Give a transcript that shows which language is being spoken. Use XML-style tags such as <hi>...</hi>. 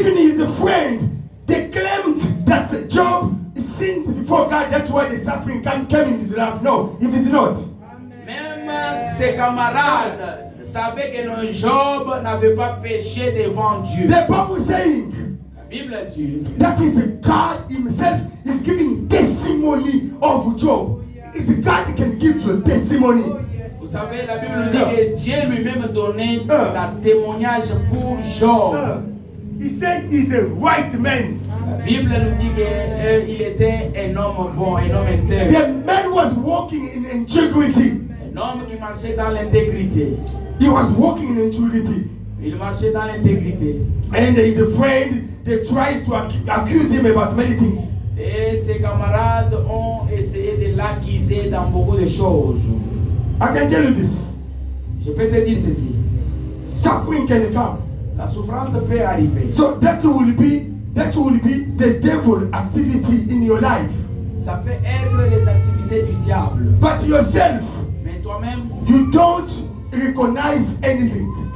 <en>Even his friend, they claimed that Job sinned before God. That's why the suffering came in his life. No, it is not.</en> <fr>Même ses camarades savaient que Job n'avait pas péché devant Dieu.</fr> <en>The Bible saying,</en> <fr>Bible dit</fr> <en>that is God himself is giving testimony of Job. It's God can give you a testimony.</en> <fr>vous savez, la Bible dit que Dieu lui-même donnait un témoignage pour Job.</fr> <en>He said he's a right man.</en> <fr>La Bible nous dit qu'il était un homme bon, un homme intègre.</fr> <en>The man was walking in integrity.</en> <fr>Un homme qui marchait dans l'intégrité.</fr> <en>He was walking in integrity.</en> <fr>Il marchait dans l'intégrité.</fr> <en>And his friend, they tried to accuse him about many things.</en> <fr>Et ses camarades ont essayé de l'accuser dans beaucoup de choses.</fr> <en>I can tell you this.</en> <fr>Je peux te dire ceci.</fr> <en>Suffering can come.</en> <fr>La souffrance peut arriver.</fr> <en>So that will be the devil activity in your life.</en> <fr>Ça peut être les activités du diable.</fr> <en>But yourself,</en> <fr>Mais toi-même,</fr> <en>you don't recognize anything.</en>